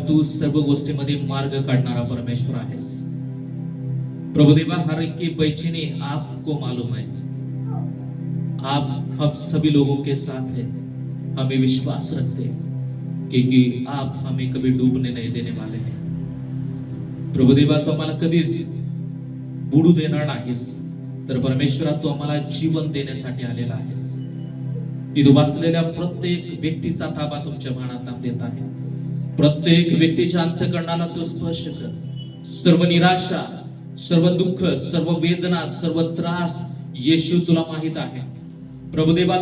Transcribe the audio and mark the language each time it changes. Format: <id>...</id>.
<mr>तू सर्व गोष्टीमध्ये मार्ग काढणारा परमेश्वर आहेस प्रभु देवा।</mr> <hi>हर एक की बेचैनी आपको मालूम है, आप हम सभी लोगों के साथ हैं। हमें विश्वास रखते हैं क्योंकि आप हमें कभी डूबने नहीं देने वाले हैं प्रभु देवा।</hi> <mr>तो आम्हाला कधीच बुडू देणार नाहीस, तर परमेश्वरा तू आम्हाला जीवन देण्यासाठी आलेला आहेस। इथं वाचलेल्या प्रत्येक व्यक्तीचा ताबा तुमच्या मनात देत आहे। प्रत्येक व्यक्तीच्या अंतःकरणाला तू स्पर्श कर। सर्व निराशा, सर्व दुःख, सर्व वेदना, सर्व त्रास येशू तुला माहित आहे प्रभुदेवा।</mr>